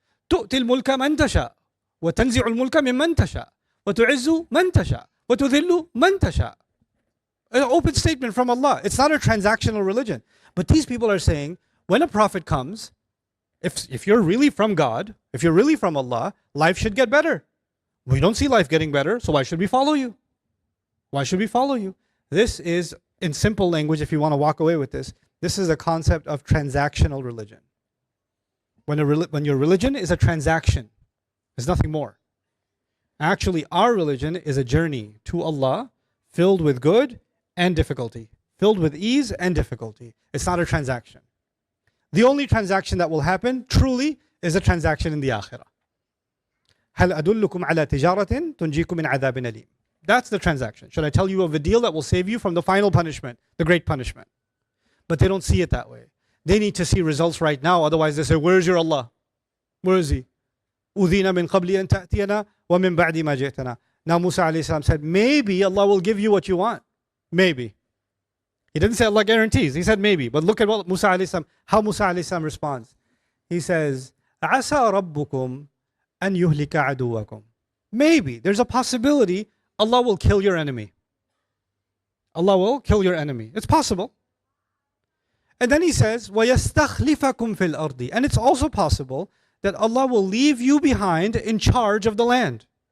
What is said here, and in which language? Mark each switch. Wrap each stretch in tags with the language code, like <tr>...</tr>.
<ar>تؤتي الملك من تشاء وتنزع الملك ممن تشاء وتعز من تشاء وتذل من تشاء.</ar> <en>An open statement from Allah. It's not a transactional religion. But these people are saying, when a prophet comes, if you're really from God, if you're really from Allah, life should get better. We don't see life getting better, so why should we follow you? Why should we follow you? This is, in simple language, if you want to walk away with this is a concept of transactional religion. When your religion is a transaction, there's nothing more. Actually, our religion is a journey to Allah filled with good and difficulty, filled with ease and difficulty. It's not a transaction. The only transaction that will happen, truly, is a transaction in the akhirah.</en> <ar>هل أدلكم على تجارة تنجيكم من عذاب أليم.</ar> <en>That's the transaction. Should I tell you of a deal that will save you from the final punishment, the great punishment? But they don't see it that way. They need to see results right now. Otherwise they say, where's your Allah? Where is He?</en> <ar>أُذِينَ مِنْ قَبْلِ أَن تَأْتِيَنَا وَمِنْ بَعْدِ مَا جِئْتَنَا.</ar> <en>Now Musa alayhi salam said, maybe Allah will give you what you want. Maybe. He didn't say Allah guarantees. He said maybe. But look at what Musa alayhi salam, how Musa alayhi salam responds. He says,</en> <ar>عَسَى رَبُّكُمْ أَن يُهْلِكَ عَدُوَّكُمْ.</ar> <en>Maybe. There's a possibility Allah will kill your enemy. Allah will kill your enemy. It's possible. And then He says,</en> <ar>وَيَسْتَخْلِفَكُمْ فِي الْأَرْضِ.</ar> <en>And it's also possible that Allah will leave you behind in charge of the land.</en>